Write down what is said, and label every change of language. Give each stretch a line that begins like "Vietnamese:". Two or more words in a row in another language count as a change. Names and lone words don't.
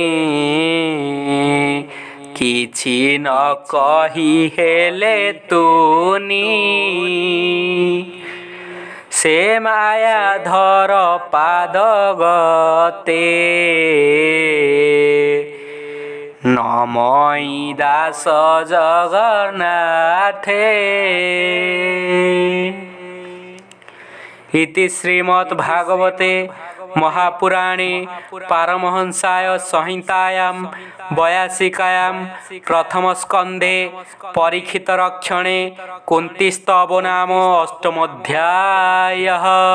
Odia: କିଛି ନ କହି ହେଲେ ତୁନି ସେ ମାୟାଧର ପାଦ ଗତେ ନମଇ ଦାସ ଜଗନ୍ନାଥେ।
Sanskrit: इति श्रीमद् भागवते महापुराणे पारमहंसाय संहितायां 82 प्रथमस्कन्धे परीक्षित रक्षणे कुन्तीस्तव नाम अष्टमोऽध्यायः।